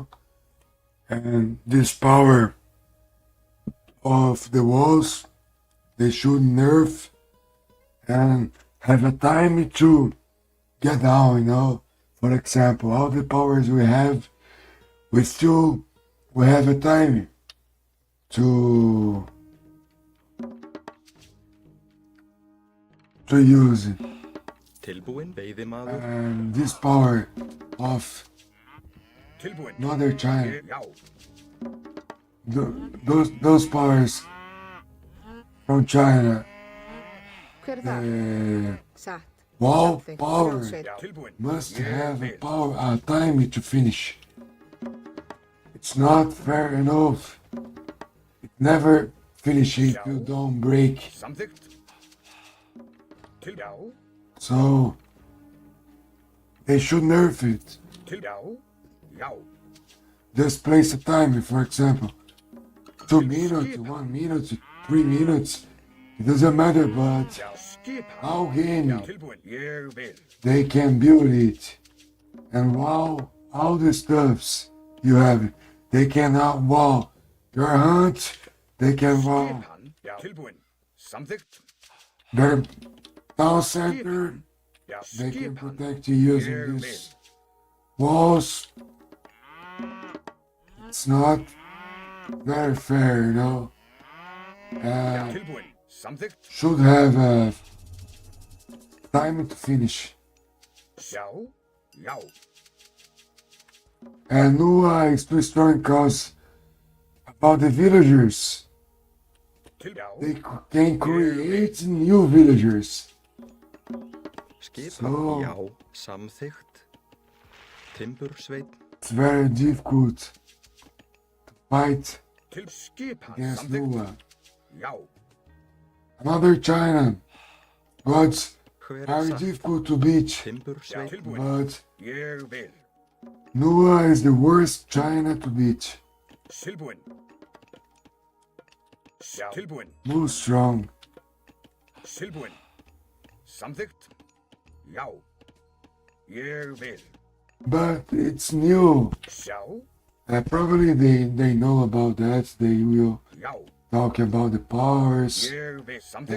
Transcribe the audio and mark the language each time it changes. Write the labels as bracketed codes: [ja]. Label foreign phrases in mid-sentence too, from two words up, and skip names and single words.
[en] And this power of the walls, they should nerf and have a time to get down, you know? For example, all the powers we have, we have a time to use it. [is] Tilbúin, veiðimaður. [en] And this power of [is] Tilbúin. [en] another China, [is] Já. [en] those powers from China, [is] Hver er það? Satt. [en] wow [is] Samþykkt. [en] power [is] Brjósveit. Já. Tilbúin. [en] must [is] Ég [en] have a [is] vil. [en] power, a time to finish. It's not fair enough. It never finishes if you don't break. [is] Samþykkt. Já. [en] So they should nerf it. [is] Já. Já. [en] Just place a timer, for example, 2 minutes, 1 minute, 3 minutes. It doesn't matter, but [is] Já. Skipan. [en] how can [is] Já. Tilbúin. Ég vil. [en] they can build it? And wow, all the stuffs you have, they can wow your hunt, they can wow [is] Skipan. Já. Tilbúin. Samþykkt. [en] their town center, [is] Já. [en] they can [is] Skipan. [en] protect you using [is] Ég vil. [en] these walls. It's not very fair, you know. [is] Já. Tilbúin. Samþykkt. [en] Should have a time to finish. [is] Já. Já. [en] And Nua is too strong because about the villagers, [is] Já. [en] they can create new villagers. [is] Skipan, [en] So- [is] já. Samþykkt. Timbursveit. [en] It's very difficult to fight [is] Til skipan. [en] against [is] Samþykkt. [en] Nua. [is] Já. [en] Another China, gods [is] Hver er [en] very [is] satt? [en] difficult to beat, [is] Já. Timbursveit. Tilbúin. [en] but [is] Ég vil. [en] Nua is the worst China to beat. [is] Tilbúin. Já. Tilbúin. [en] Too strong. [is] Tilbúin. Samþykkt. Já. Ég vil. [en] But it's new. [is] Já. [en] Probably they know about that. They will [is] Já. [en] talk about the powers. [is] Ég vil. Samþykkt.